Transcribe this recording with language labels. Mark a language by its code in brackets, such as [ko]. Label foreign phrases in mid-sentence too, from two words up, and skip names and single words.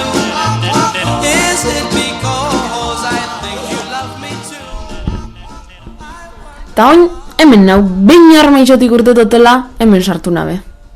[en] Is it because I think you love me too? [eu] Ta oin, hemen nau, behin armaixotik urtetotela, hemen sartu nabe.